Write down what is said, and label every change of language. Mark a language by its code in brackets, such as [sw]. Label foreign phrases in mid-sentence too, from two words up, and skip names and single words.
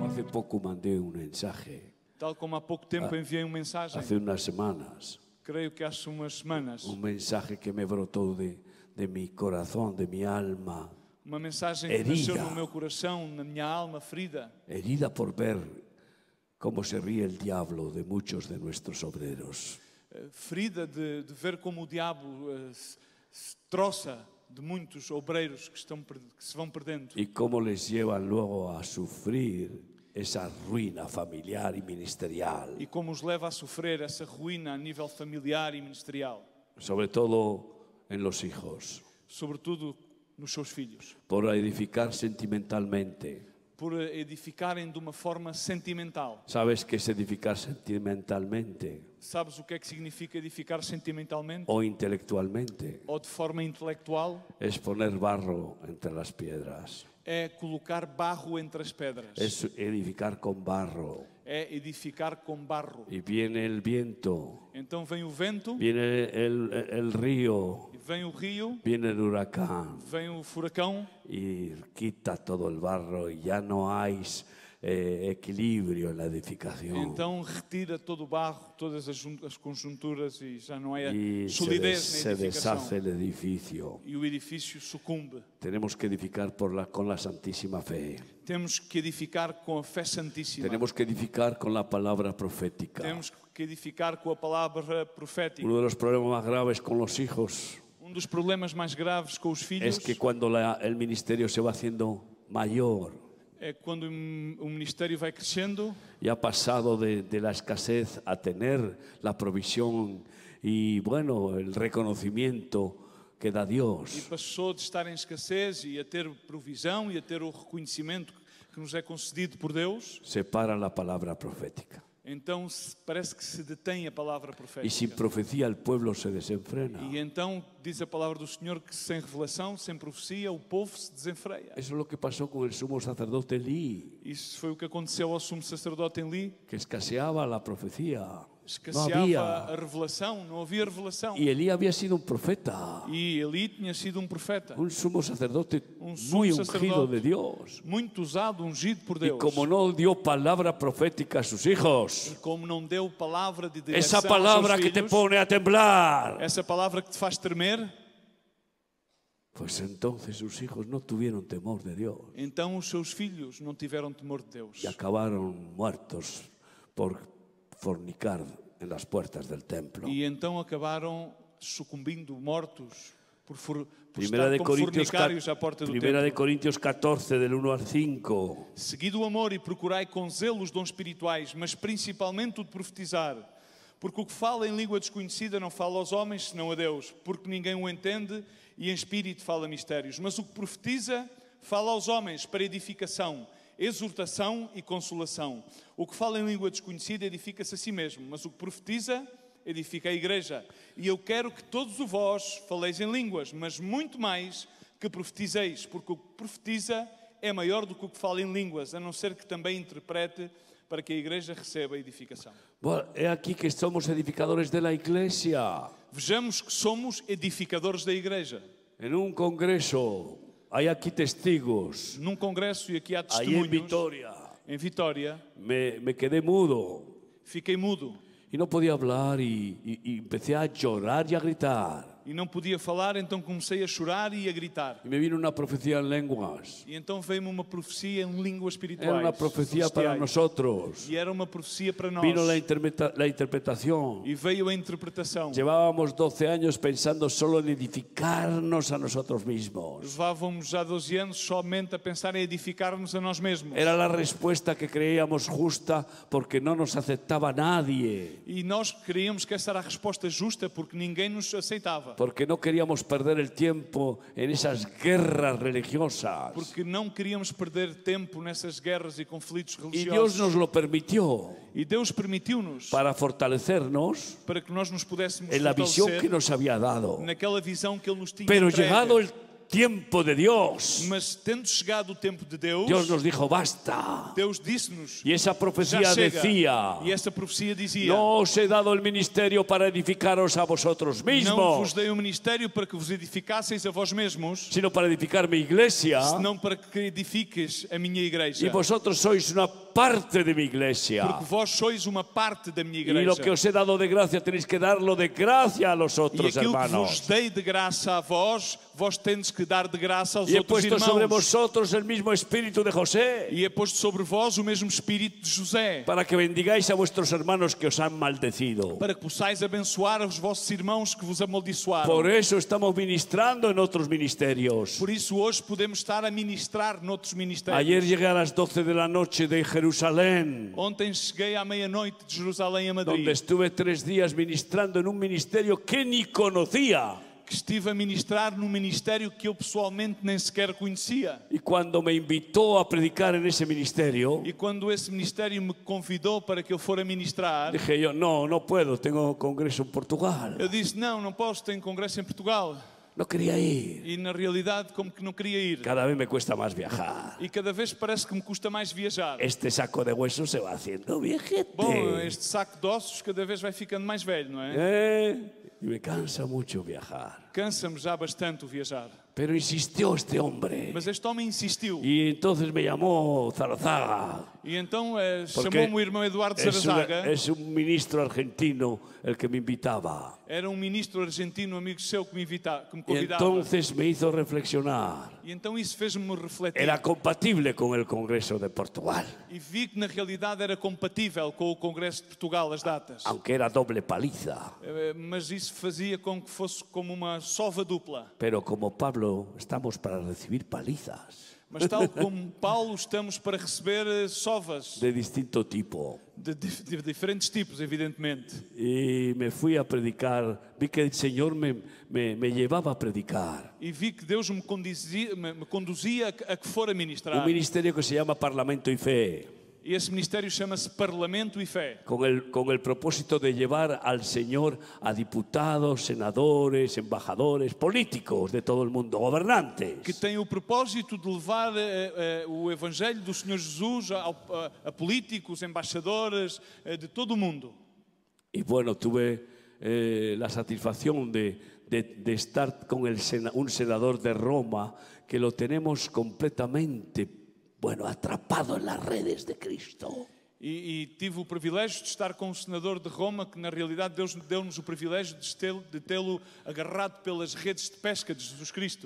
[es] poco mandé un mensaje, [pt] Tal como há pouco tempo enviei uma mensagem, [es] hace unas semanas, [pt] creio que há umas semanas, [es] un mensaje que me brotó de mi corazón, de mi alma, [pt] uma mensagem que nasceu no meu coração, na minha alma ferida, [es] herida por ver cómo se ríe el diablo de muchos de nuestros obreros. [pt] ferida de ver como o diabo se troça de muitos obreiros que se vão perdendo. [es] Y cómo les llevan luego a sufrir esa ruina familiar y ministerial. [pt] E como os leva a sofrer essa ruína a nível familiar e ministerial. [es] Sobre todo en los hijos. [pt] Sobretudo nos seus filhos. [es] Por edificar sentimentalmente. [pt] Por edificarem de uma forma sentimental. [es] ¿Sabes qué es edificar sentimentalmente? [pt] Sabes o que é que significa edificar sentimentalmente? [es] O intelectualmente. [pt] Ou de forma intelectual? [es] Es poner barro entre las piedras. [pt] É colocar barro entre as pedras. [es] Es edificar con barro. [pt] É edificar com barro. [es] Y viene el viento. [pt] Então vem o vento. [es] Viene el río. [pt] Vem o rio. [es] Viene el huracán. [pt] Vem o furacão. [es] Y quita todo el barro y ya no hay equilibrio en la edificación. [pt] Então retira todo o barro, todas as conjunturas e já não há [es] Y [pt] solidez na [es] se deshace [pt] edificação. [es] el edificio. [pt] E o edifício sucumbe. [es] Tenemos que edificar con la santísima fe. [pt] Temos que edificar com a fé santíssima. [es] Tenemos que edificar con la palabra profética. [pt] Temos que edificar com a palavra profética. [es] Uno de los problemas más graves con los hijos [pt] Dos problemas mais graves com os filhos [es] es que cuando el ministerio se va haciendo mayor, [pt] é quando o ministério vai crescendo [es] y ha pasado de la escasez a tener la provisión y bueno, el reconocimiento que da [pt] e [es] Dios. [pt] passou de estar em escassez e a ter provisão e a ter o reconhecimento que nos é concedido por Deus, [es] Se para la palabra profética. [pt] então parece que se detém a palavra [es] Y sin [pt] profética. [es] profecía el pueblo se desenfrena. [pt] E então diz a palavra do Senhor que sem revelação, sem profecia, o povo se desenfreia. [es] Eso es lo que pasó con el sumo sacerdote Elí, [pt] Isso foi o que aconteceu ao sumo sacerdote Eli. [es] que escaseaba la profecía. No [pt] Escasseava [es] había. [pt] a revelação, não havia revelação. [es] Y Elí había sido un profeta, [pt] E Eli tinha sido um profeta, [es] un sumo sacerdote [pt] sumo [es] muy ungido [pt] sacerdote [es] de Dios. [pt] muito usado, ungido por [es] Y [pt] Deus. [es] como no dio palabra profética a sus hijos, [pt] E como não deu palavra de direção [es] esa palabra [pt] aos seus [es] que te [pt] filhos, [es] pone a temblar, [pt] essa palavra que te faz tremer, [es] pues entonces sus hijos no tuvieron temor de Dios [pt] então os seus filhos não tiveram temor de Deus. [es] y acabaron muertos por fornicar en las puertas del templo. [pt] E então acabaram sucumbindo, mortos, por [es] Primera [pt] estar de, como fornicários à porta do [es] Primera de [pt] templo. [es] Corintios 14, del 1 al 5. [pt] Seguido o amor e procurai com zelo os dons espirituais, mas principalmente o de profetizar. Porque o que fala em língua desconhecida não fala aos homens, senão a Deus, porque ninguém o entende, e em espírito fala mistérios. Mas o que profetiza fala aos homens para edificação, exortação e consolação. O que fala em língua desconhecida edifica-se a si mesmo, mas o que profetiza edifica a igreja. E eu quero que todos vós faleis em línguas, mas muito mais que profetizeis, porque o que profetiza é maior do que o que fala em línguas, a não ser que também interprete para que a igreja receba a edificação. [es] Bueno, he aquí que somos edificadores de la iglesia. [pt] Vejamos que somos edificadores da igreja. [es] En un congreso hay aquí testigos. [pt] Num congresso, e aqui há [es] Ahí en [pt] testemunhos, [es] Vitoria [pt] em Vitória, [es] me quedé mudo [pt] fiquei mudo [es] y no podía hablar y empecé a llorar y a gritar. [pt] e não podia falar, então comecei a chorar e a gritar. [es] Y me vino una profecía en lenguas. [pt] E então veio-me uma profecia em línguas espirituais. [es] Era una profecía para [pt] celestiais. [es] nosotros. [pt] E era uma profecia para nós. [es] Vino la interpretación. [pt] E veio a interpretação. [es] Llevábamos 12 años pensando solo en edificarnos a nosotros mismos. [pt] Levávamos já 12 anos somente a pensar em edificar-nos a nós mesmos. [es] Era la respuesta que creíamos justa porque no nos aceptaba nadie. [pt] E nós creíamos que essa era a resposta justa porque ninguém nos aceitava. [es] Porque no queríamos perder el tiempo en esas guerras religiosas. [pt] Porque não queríamos perder tempo nessas guerras e conflitos [es] Y Dios [pt] religiosos. [es] nos lo permitió [pt] E Deus permitiu-nos [es] para fortalecernos [pt] para que nós nos pudéssemos [es] en la visión que [pt] fortalecer [es] nos había dado. [pt] naquela visão que Ele nos tinha [es] Pero [pt] entregue. [es] llegado el tiempo de Dios, [pt] Mas tendo chegado o tempo de Deus, [es] Dios nos dijo basta. [pt] Deus disse-nos, [es] Y esa [pt] já [es] profecía [pt] chega. [es] decía: [pt] E essa profecia dizia, [es] no os he dado el ministerio para edificaros a vosotros [pt] não vos [es] mismos, [pt] dei o ministério para que vos edificasseis a vós mesmos, [es] sino para edificar mi iglesia. [pt] senão para que edifiques a minha igreja. [es] Y vosotros sois una parte de mi iglesia. [pt] porque vós sois uma parte da minha [es] Y lo [pt] igreja. [es] que os he dado de gracia tenéis que darlo de gracia a los [pt] E [es] otros [pt] aquilo que vos [es] hermanos. [pt] dei de graça a vós, vós tendes que dar de graça aos [es] Y he [pt] outros [es] puesto sobre [pt] irmãos. [es] vosotros el mismo espíritu de José, [pt] E he posto sobre vós o mesmo espírito de José, [es] para que bendigáis a vuestros hermanos que os han maldecido. [pt] para que possais abençoar os vossos irmãos que vos amaldiçoaram. [es] Por eso estamos ministrando en otros ministerios. [pt] Por isso hoje podemos estar a ministrar noutros ministérios. [es] Ayer llegué a las 12 de la noche de Jerusalén, [pt] Ontem cheguei à meia-noite de Jerusalém a Madrid, [es] donde estuve 3 días ministrando en un ministerio que ni conocía. [pt] que estive a ministrar num ministério que eu pessoalmente nem sequer conhecia. [es] Y cuando me invitó a predicar en ese ministerio, [pt] E quando esse ministério me convidou para que eu for a ministrar, [es] dije yo, no puedo, tengo congreso en Portugal. [pt] eu disse, não posso, tenho congresso em Portugal. [es] No quería ir. [pt] E na realidade como que não queria ir. [es] Cada vez me cuesta más viajar. [pt] E cada vez parece que me custa mais viajar. [es] Este saco de huesos se va haciendo viejete. [pt] Bom, este saco de ossos cada vez vai ficando mais velho, não é? [es] Y me cansa mucho viajar. [pt] Cansa-me já bastante o viajar. [es] Pero insistió este hombre. [pt] Mas este homem insistiu. [es] Y entonces me llamó Zarazaga. [pt] E então [es] Porque [pt] chamou-me o irmão Eduardo Zarazaga. [es] Es un ministro argentino el que me invitaba. [pt] Era um ministro argentino, amigo seu, que me [es] Y [pt] convidava. [es] entonces me hizo reflexionar. [pt] E então isso fez-me refletir. [es] Era compatible con el Congreso de Portugal, [pt] E vi que na realidade era compatível com o Congresso de Portugal, as datas. [es] aunque era doble paliza. [pt] Mas isso fazia com que fosse como uma sova dupla. [es] Pero como Pablo, estamos para recibir palizas [pt] Mas tal como Paulo, estamos para receber sovas [es] de distinto tipo. [pt] de diferentes tipos, evidentemente. [es] Y me fui a predicar, vi que el Señor me llevaba a predicar. [pt] E vi que Deus me conduzia a que for a ministrar. [es] Un ministerio que se llama Parlamento y Fe, [pt] E esse ministério chama-se Parlamento e Fé. [es] con el propósito de llevar al Señor a diputados, senadores, embajadores, políticos de todo el mundo, gobernantes. [pt] Que tem o propósito de levar o Evangelho do Senhor Jesus a políticos, embaixadores de todo o mundo. [es] Y bueno, tuve la satisfacción de estar con un senador de Roma que lo tenemos completamente, atrapado en las redes de Cristo. [pt] E tive o privilégio de estar com um senador de Roma que, na realidade, Deus deu-nos o privilégio de tê-lo agarrado pelas redes de pesca de Jesus Cristo.